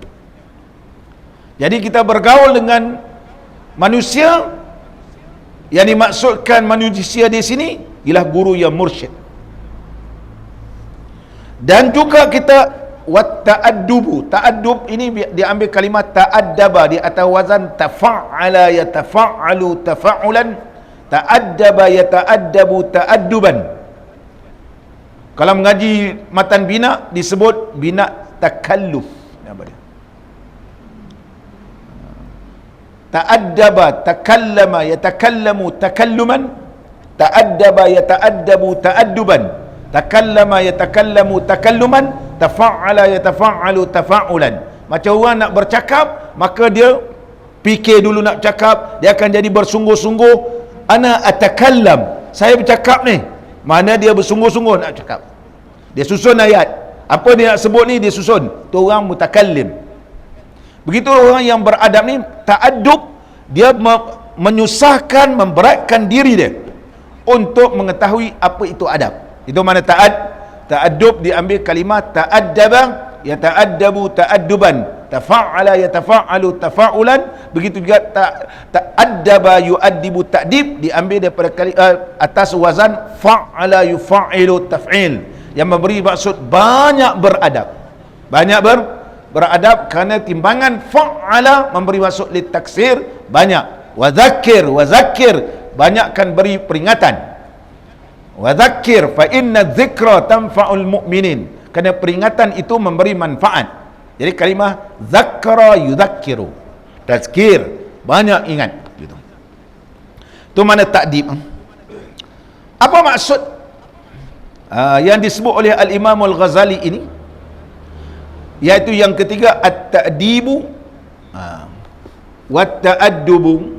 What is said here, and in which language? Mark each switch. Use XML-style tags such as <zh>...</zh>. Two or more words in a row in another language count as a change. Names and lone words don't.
<ms>Jadi kita bergaul dengan manusia, yang dimaksudkan manusia di sini ialah guru yang mursyid. Dan juga kita wat-ta'addubu, ta'addub ini diambil kalimah ta'addaba di atas wazan</ms> <ar>تفعّل يتفعّل تفعّلا تأدّب يتأدّب تأدّبا.</ar> <ms>Kalau mengaji matan bina disebut</ms> <ar>بناء تكلّف.</ar> <ms>Apa dia?</ms> <ar>تأدّب تكلّم يتكلّم تكلّما تأدّب يتأدّب تأدّبا تكلّم يتكلّم تكلّما تفعّل يتفعّل تفعّلا.</ar> <ms>Macam orang nak bercakap, maka dia fikir dulu nak cakap, dia akan jadi bersungguh-sungguh.</ms> <ar>أنا أتكلّم,</ar> <ms>saya bercakap ni, mana dia bersungguh-sungguh nak cakap. Dia susun ayat, apa dia nak sebut ni dia susun. Tu orang mutakallim. Begitu orang yang beradab ni, ta'addub, dia menyusahkan, memberatkan diri dia untuk mengetahui apa itu adab. Itu mana ta'addub diambil kalimah</ms> <ar>تأدّب يتأدّب تأدّبا تفعّل يتفعّل تفعّلا.</ar> <ms>Begitu juga</ms> <ar>تأدّب يؤدّب تأديب</ar> <ms>diambil daripada atas wazan</ms> <ar>فعّل يفعّل تفعيل,</ar> <ms>yang memberi maksud banyak beradab. Banyak beradab kerana timbangan fa'ala memberi maksud</ms> <ar>لتكثير,</ar> <ms>banyak.</ms> <ar>وذكّر</ar> <ms>banyakkan beri peringatan.</ms> <ar>وذكّر فإنّ الذكرى تنفع المؤمنين,</ar> <ms>kerana peringatan itu memberi manfaat. Jadi kalimah</ms> <ar>ذكّر يذكّر,</ar> <ms>tazkir, banyak ingat gitu. Tu mana ta'dib. Apa maksud yang disebut oleh Al-Imam Al-Ghazali ini, iaitu yang ketiga</ms> <ar>التأديب والتأدّب.</ar>